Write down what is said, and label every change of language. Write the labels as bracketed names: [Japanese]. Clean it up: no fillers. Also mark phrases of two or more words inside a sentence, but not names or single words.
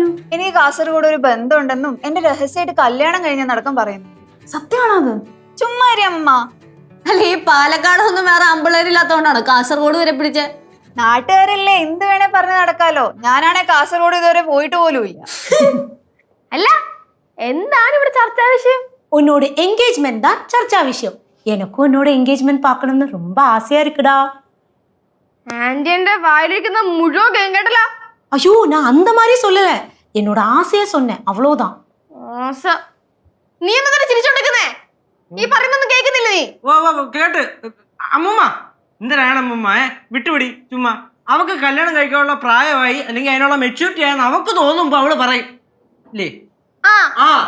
[Malayalam] എനിക്ക് കാസർഗോഡ് ഒരു ബന്ധമുണ്ടെന്നും എന്റെ രഹസ്യമായിട്ട് കല്യാണം കഴിഞ്ഞ നടക്കം പറയുന്നു. സത്യമാണോ അത്? ചുമ്മാ അമ്മ. അല്ല ഈ പാലക്കാടൊന്നും വേറെ അമ്പിള്ളേരില്ലാത്തോണ്ടാണ് കാസർഗോഡ് വരെ പിടിച്ച? നാട്ടുകാരല്ലേ, എന്ത് വേണേ പറഞ്ഞു നടക്കാലോ. ഞാനാണെ കാസർഗോഡ് ഇതുവരെ പോയിട്ട് പോലും ഇല്ല. അല്ല എന്താണ് ഇവിടെ ചർച്ചാ വിഷയം? [Tamil] உன்னோட என்கேஜ்மெண்ட் தான் சர்ச்சா விஷயம். எனக்கும் உன்னோட என்கேஜ்மெண்ட் பார்க்கணும்னு ரொம்ப ஆசையா இருக்குடா. [Malayalam] ആന്റി എന്റെ വായിലിരിക്കുന്ന മുഴുവൻ കേട്ടല്ല. [Tamil] ஐயோ, நான் அந்த மாதிரி சொல்லல, என்னோட ஆசையை சொன்னேன், அவ்வளவுதான். [Malayalam] നീ എന്താ ചിരിച്ചോണ്ടിരിക്കുന്നേ? ഈ പറയുന്നൊന്നും കേൾക്കുന്നില്ല നീ? കേട്ട് അമ്മൂമ്മ എന്തിനാണ് അമ്മൂമ്മ വിട്ടുപിടി. ചുമ്മാ അവക്ക് കല്യാണം കഴിക്കാനുള്ള പ്രായമായി അല്ലെങ്കിൽ അതിനുള്ള മെച്യൂരിറ്റി ആയെന്ന് അവക്ക് തോന്നുമ്പോ അവള് പറയും ഇല്ലേ?